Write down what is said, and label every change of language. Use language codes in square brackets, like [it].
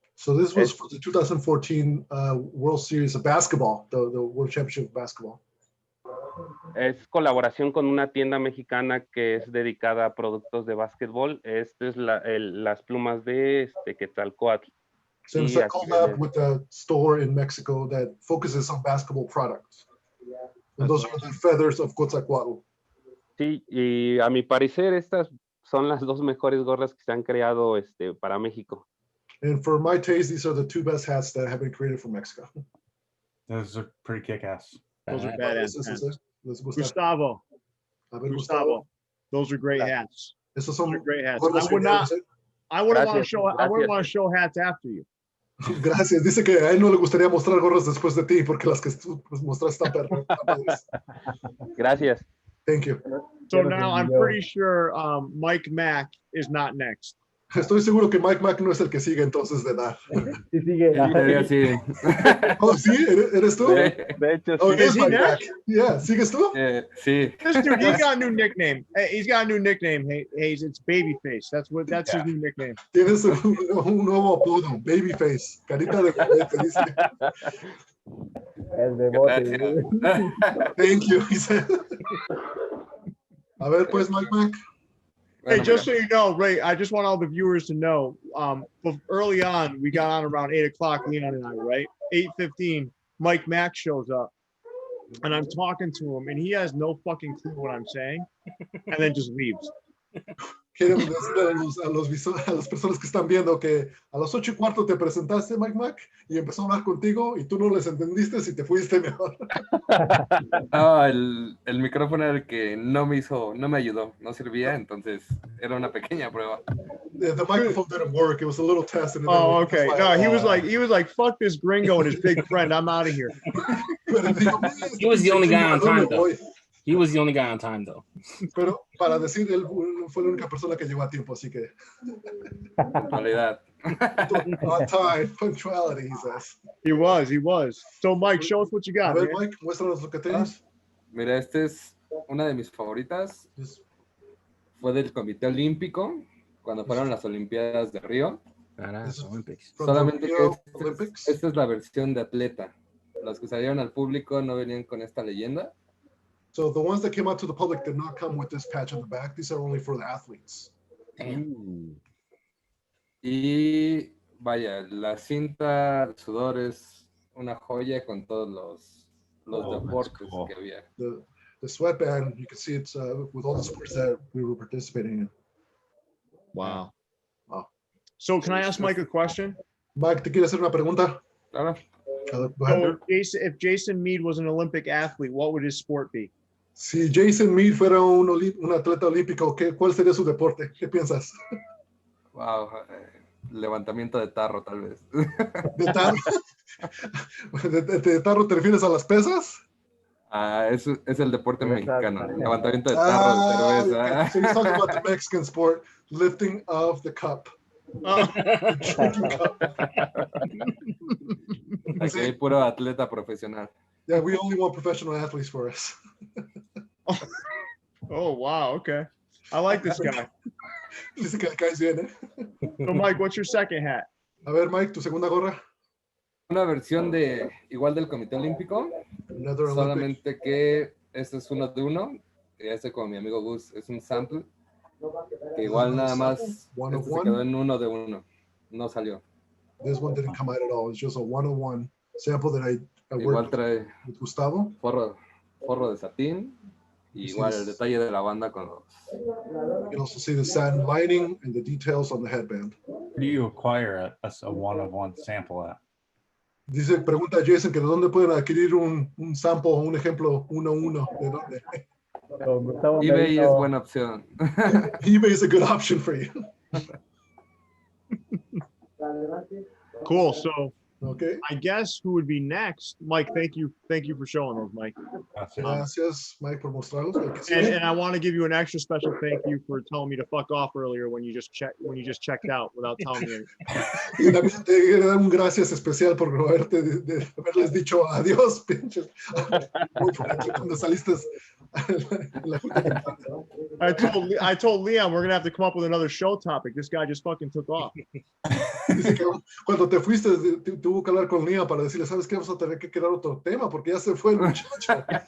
[en] So this was for the 2014 World Series of Basketball, the World Championship of Basketball. [es] Es colaboración con una tienda mexicana que es dedicada a productos de básquetbol. Esta es las plumas de Quetzalcóatl. [en] So it's a collab with a store in Mexico that focuses on basketball products. And those are the feathers of Quetzalcoatl. [es] Sí, y a mi parecer estas son las dos mejores gorras que se han creado para México. [en] And for my taste, these are the two best hats that have been created for Mexico. Those are pretty kick-ass. Those are badass hats. Gustavo. Gustavo. Those are great hats. [es] Esos [en] Those [es] son [en] are great hats. [es] gorras [en] I wouldn't want to show hats after you. [es] Gracias. Dice que a él no le gustaría mostrar gorras después de ti porque las que tú mostraste están padres. Gracias. [en] Thank you. So now I'm pretty sure Mike Mack is not next. [es] Estoy seguro que Mike Mack no es el que sigue entonces de dar. Sí, sigue. Sí. Oh, ¿sí? ¿Eres tú? De hecho, Oh, sí. [en] it is Mike Mack. Yeah, [es] ¿sigues tú? Sí. [en] This dude, he's got a new nickname. He's got a new nickname. Hayes, it's Babyface. That's his new nickname. [es] Tienes un nuevo apodo, Babyface, carita de bebé, te dice. El de bote. [en] Thank you, he said. [es] A ver, pues, [en] Mike Mack. Hey, just so you know, Ray, I just want all the viewers to know, early on, we got on around 8 o'clock, Leon and I, right? 8:15, Mike Mack shows up, and I'm talking to him, and he has no fucking clue what I'm saying, and then just leaves. [es] Quiero decirle a las personas que están viendo que a las 8:15 te presentaste, Mike Mack, y empezó a hablar contigo, y tú no les entendiste y te fuiste mejor. No, el micrófono era el que no me ayudó, no servía, entonces era una pequeña prueba. [en] The microphone didn't work. It was a little test. Oh, okay. No, he was like, fuck this gringo and his big friend. I'm out of here. He was the only guy on time, though. He was the only guy on time, though. [es] Pero para decir, él fue la única persona que llegó a tiempo, así que. Puntualidad. [en] On time, punctuality, he says. He was. So, Mike, show us what you got, [es] A ver, [en] man. [es] Mike, muéstranos lo que tienes. Mira, esta es una de mis favoritas. Fue del Comité Olímpico, cuando fueron las Olimpiadas de Río. Solamente que esta es la versión de atleta. Los que salieron al público no venían con esta leyenda. [en] So the ones that came out to the public did not come with this patch on the back. These are only for the athletes. [es] Y vaya, la cinta, el sudor es una joya con todos los deportes que había. [en] The sweatband, you can see it's with all the sports that we were participating in. Wow. So can I ask Mike a question? [es] Mike, ¿te quieres hacer una pregunta? Claro. [en] Go ahead. So if Jason Mead was an Olympic athlete, what would his sport be? [es] Si Jason Mead fuera un atleta olímpico, ¿cuál sería su deporte? ¿Qué piensas? Wow, levantamiento de tarro, tal vez. ¿De tarro? ¿De tarro te refieres a las pesas? Es el deporte mexicano, levantamiento de tarro, de cerveza. [en] Okay. So you're talking about the Mexican sport, lifting of the cup. Drinking cup. [es] Aquí hay puro atleta profesional. [en] Yeah, we only want professional athletes for us. Oh, wow. Okay. I like this guy. [es] Dice que le caes bien, ¿eh? [en] So, Mike, what's your second hat? [es] A ver, Mike, tu segunda gorra. Una versión igual del Comité Olímpico, solamente que este es uno de uno, y este como mi amigo Gus es un sample, que igual nada más este se quedó en uno de uno, no salió. [en] This one didn't come out at all. It's just a 101 sample that I [es] igual trae [en] with Gustavo. [es] Forro de satín, y igual el detalle de la banda con los... [en] You can also see the satin lining and the details on the headband. Where do you acquire a one-of-one sample at? [es] Dice, pregunta a Jason que de dónde pueden adquirir un sample, un ejemplo 1-1. ¿De dónde? eBay es buena opción. [en] eBay is a good option for you. Cool. So Okay. I guess who would be next? Mike, thank you for showing those, Mike. [es] Gracias, Mike, por mostrarlos. [en] And I want to give you an extra special thank you for telling me to fuck off earlier when you just checked out without telling me anything. [es] Y también te quiero dar un gracias especial por haberles dicho adiós, pinches. Cuando saliste en la junta. [en] I told Leon we're gonna have to come up with another show topic. This guy just fucking took off. [es] Dice que cuando te fuiste, tuvo que hablar con Liam para decirle, ¿sabes qué? Vamos a tener que crear otro tema porque ya se fue el muchacho.